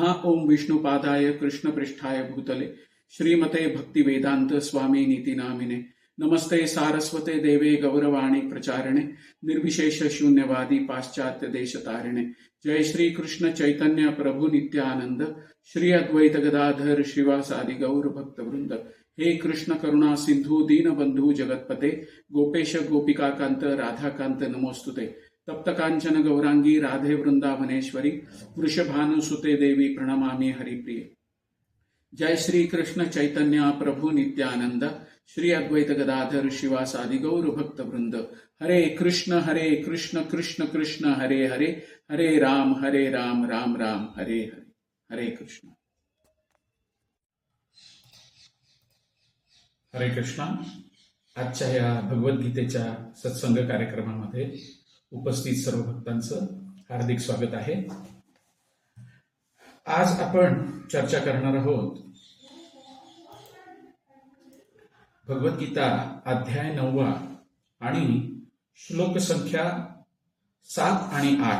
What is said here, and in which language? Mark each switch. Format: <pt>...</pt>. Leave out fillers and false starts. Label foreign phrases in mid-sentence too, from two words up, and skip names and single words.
<sa>ओम विष्णुपादाय कृष्णपृष्ठाय भूतले श्रीमते भक्तिवेदांत स्वामी नीति नामिने नमस्ते सारस्वते देवे गौरवाणी प्रचारिणे निर्विशेष शून्यवादी पाश्चात्य देश तारिणे। जय श्री कृष्ण चैतन्य प्रभु नित्यानंद श्री अद्वैत गदाधर श्रीवासादि गौर भक्त वृंद। हे कृष्ण करुणा सिंधु दीन बंधु जगतपते गोपेश गोपिका कांत राधा कांत नमोस्तुते। तप्त कांचन गौरांगी राधे वृंदावनेश्वरी वृषभानुसुते देवी प्रणमामि हरिप्रिये। जय श्री कृष्ण चैतन्य प्रभु नित्यानंद श्री अद्वैत गदाधर शिवासादि गौर भक्त वृंद। हरे कृष्ण कृष्ण कृष्ण हरे हरे, हरे राम राम राम हरे हरे। हरे कृष्ण। हरे कृष्णा।</sa> <mr>आजच्या या भगवद्गीतेच्या सत्संग कार्यक्रमामध्ये उपस्थित सर्व भक्तांचं हार्दिक स्वागत आहे। आज आपण चर्चा करणार आहोत भगवद्गीता अध्याय 9 आणि श्लोक संख्या 7 आणि 8।</mr>